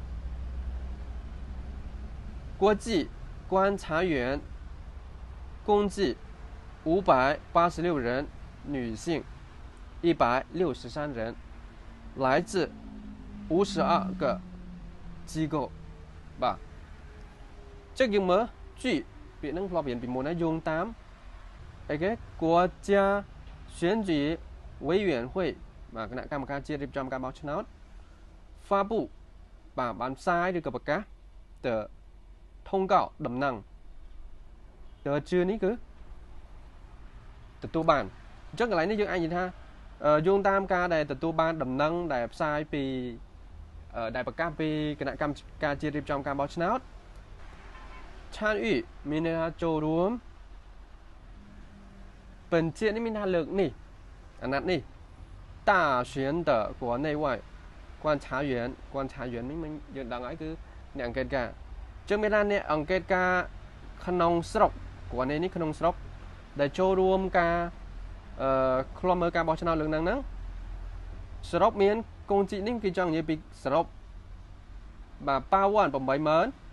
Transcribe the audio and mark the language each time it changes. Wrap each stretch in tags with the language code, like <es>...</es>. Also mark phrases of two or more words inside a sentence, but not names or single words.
<zh>国际观察员共计586人，女性163人，来自52个机构吧。</zh> <km>这យើងមើល据ពាក្យហ្នឹងធ្លាប់រៀនពីមុនហើយយោងតាមអីគេ</km> <zh>国家选举委员会</zh> <km>បាទគណៈកម្មការជាតិរៀបចំការបោះឆ្នោត发布បាទបានផ្សាយឬក៏ប្រកាសទៅ通告ដំណឹង得知នេះគឺ ទទួលបានអញ្ចឹងកន្លែងនេះយើងអាចនិយាយថាយោងតាមការដែលទទួលបានដំណឹងដែលផ្សាយពីដែលប្រកាសពីគណៈកម្មការជាតិរៀបចំការបោះឆ្នោត参与មានន័យថាចូលរួម 本届នេះមានថាលើកនេះអាណត្តិនេះ</km> <zh>大选的国内外观察员</zh> <km>នេះmìnhយើងដឹងហើយគឺអ្នកអង្កេតការចឹងមានថាអ្នកអង្កេតការក្នុងស្រុកគ្រាន់នេះក្នុងស្រុកដែលចូលរួមការខ្លំមើលការបោះឆ្នោតលើកហ្នឹងសរុបមានកងជីនេះគេចង់និយាយពីសរុបបាទ88000ម៉ាន</km>